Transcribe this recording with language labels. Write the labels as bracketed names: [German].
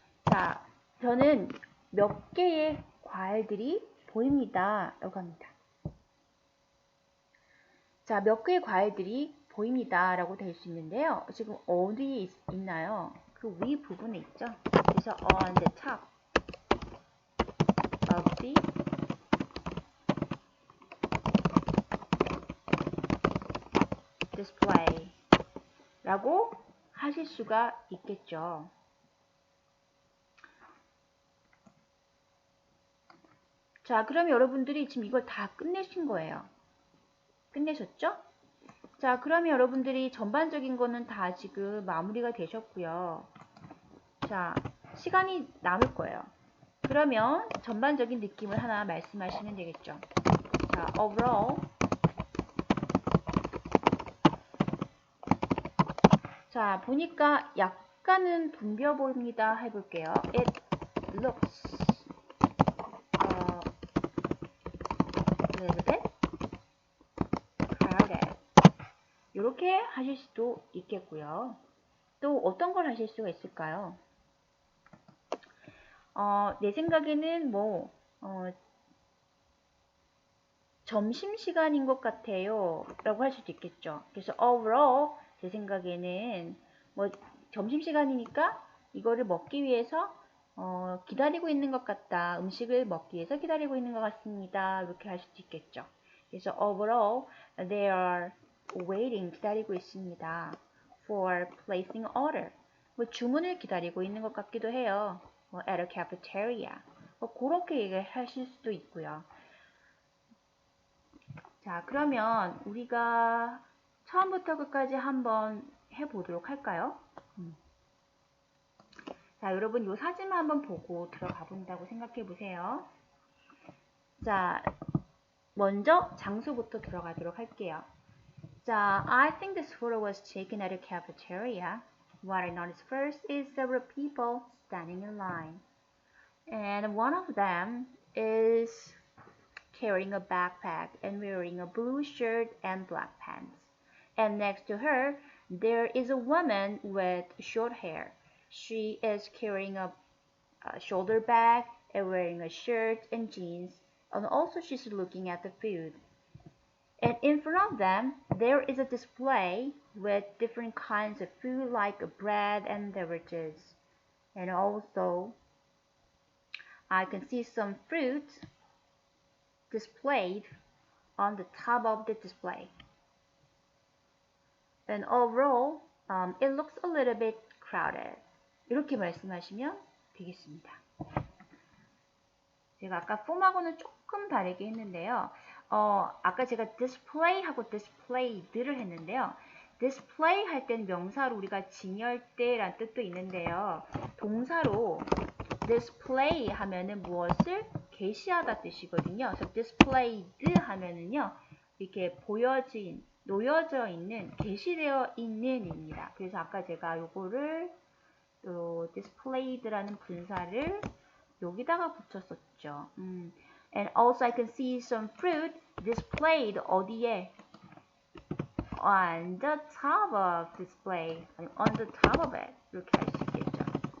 [Korean] 자, 저는 몇 개의 과일들이 보입니다. 라고 합니다. 자, 몇 개의 과일들이 보입니다. 라고 될 수 있는데요. 지금 어디에 있나요? 그 위 부분에 있죠. [English] 그래서 on the top of the display [Korean] 라고 하실 수가 있겠죠. 자, 그럼 여러분들이 지금 이걸 다 끝내신 거예요. 끝내셨죠? 자, 그러면 여러분들이 전반적인 거는 다 지금 마무리가 되셨고요. 자, 시간이 남을 거예요. 그러면 전반적인 느낌을 하나 말씀하시면 되겠죠. [English] 자, overall. [Korean] 자, 보니까 약간은 붐벼 보입니다. 해볼게요. [English] It looks a little bit crowded. [Korean] 이렇게 하실 수도 있겠고요. 또 어떤 걸 하실 수가 있을까요? 내 생각에는 점심시간인 것 같아요. 라고 할 수도 있겠죠. 그래서 overall, 제 생각에는 점심시간이니까 이거를 먹기 위해서 기다리고 있는 것 같다. 음식을 먹기 위해서 기다리고 있는 것 같습니다. 이렇게 할 수도 있겠죠. [English] 그래서 overall, they are waiting, [Korean] 기다리고 있습니다. [English] for placing order. [Korean] 주문을 기다리고 있는 것 같기도 해요. [English] at a cafeteria. [Korean] 그렇게 얘기하실 수도 있고요. 자, 그러면 우리가 처음부터 끝까지 한번 해보도록 할까요? 자, 여러분 이 사진만 한번 보고 들어가 본다고 생각해 보세요. 자, 먼저 장소부터 들어가도록 할게요. [English] 자, I think this photo was taken at a cafeteria. What I noticed first is several people standing in line. And one of them is carrying a backpack and wearing a blue shirt and black pants. And next to her, there is a woman with short hair. She is carrying a shoulder bag and wearing a shirt and jeans. And also she's looking at the food. And in front of them, there is a display with different kinds of food like bread and beverages. And also, I can see some fruit displayed on the top of the display. And overall, it looks a little bit crowded. [Korean] 이렇게 말씀하시면 되겠습니다. 제가 아까 폼하고는 조금 다르게 했는데요. 아까 제가 display하고 displayed를 했는데요. display 할 때는 명사로 우리가 진열대란 뜻도 있는데요. 동사로 display 하면은 무엇을 게시하다 뜻이거든요. 그래서 displayed 하면은요. 이렇게 놓여져 있는, 게시되어 있는입니다. 그래서 아까 제가 요거를 displayed라는 분사를 여기다가 붙였었죠. [English] And also I can see some fruit displayed [Korean] 어디에? [English] On the top of display. on the top of it. [Korean] 이렇게 할 수 있겠죠.